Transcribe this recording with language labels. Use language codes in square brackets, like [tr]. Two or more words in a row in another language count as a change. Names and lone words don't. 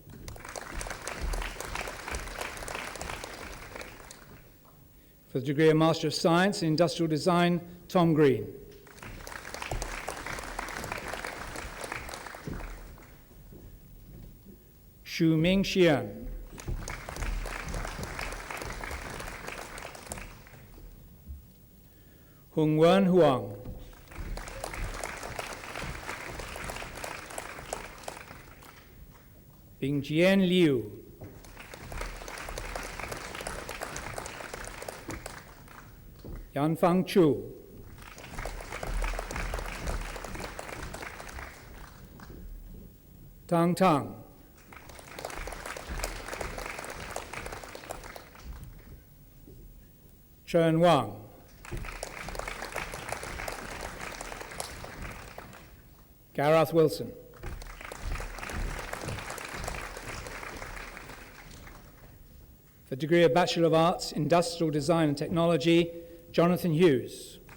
[en] For the degree of Master of Science in Industrial Design, Tom Green. Xu Ming Xian. Hung Wen Huang. Bingjian Liu. Yanfang Chu. Tang Tang. Chen Wang. Gareth Wilson. For the degree of Bachelor of Arts, Industrial Design and Technology, Jonathan Hughes.